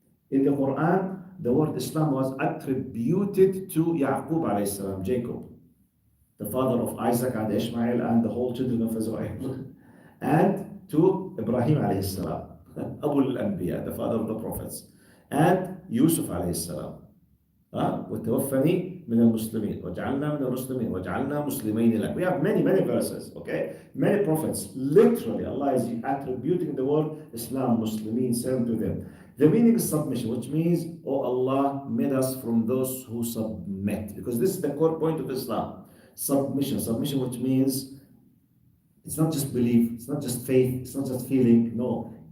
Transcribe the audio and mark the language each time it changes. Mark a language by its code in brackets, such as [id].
[en] In the Quran, the word Islam was attributed to Yaqub alayhi salam, Jacob, the father of Isaac and Ishmael and the whole children of Israel, and to Ibrahim alayhi salam, Abu al-Anbiya, the father of the prophets, and Yusuf alayhi salam. [ar] وَتَوَفَّنِي مِنَ الْمُسْلِمِينَ وَجْعَلْنَا مِنَ الْمُسْلِمِينَ وَجْعَلْنَا مُسْلِمَيْنِ لَكَ. [en] We have many verses, okay? Many prophets. Literally, Allah is attributing the word Islam, Muslimin, sent to them. The meaning is submission, which means, oh Allah, made us from those who submit. Because this is the core point of Islam. Submission, which means it's not just belief, it's not just faith, it's not just feeling. No.